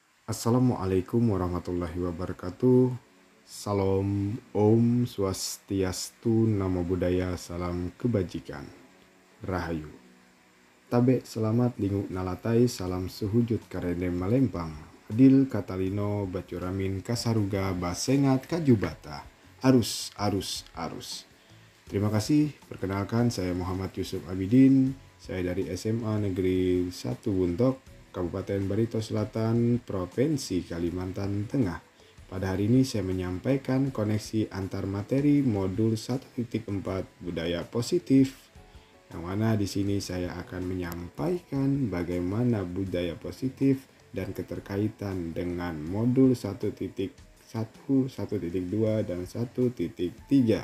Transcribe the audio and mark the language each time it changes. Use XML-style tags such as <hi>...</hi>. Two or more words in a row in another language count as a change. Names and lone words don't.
<ar>Assalamualaikum warahmatullahi wabarakatuh.</ar> <id>Salam</id> <ban>Om Swastiastu,</ban> <pi>Namo Buddhaya,</pi> <id>Salam Kebajikan, Rahayu.</id> <nij>Tabe selamat lingu nalatai, salam sehujud karene malempang.</nij> <knx>Adil katalino bacuramin kasaruga basengat kajubata.</knx> <nij>Arus, arus, arus.</nij> <id>Terima kasih. Perkenalkan, saya Muhammad Yusuf Abidin. Saya dari SMA Negeri 1 Buntok, Kabupaten Barito Selatan, Provinsi Kalimantan Tengah. Pada hari ini saya menyampaikan koneksi antar materi modul 1.4 budaya positif, yang mana di sini saya akan menyampaikan bagaimana budaya positif dan keterkaitan dengan modul 1.1, 1.2 dan 1.3.</id>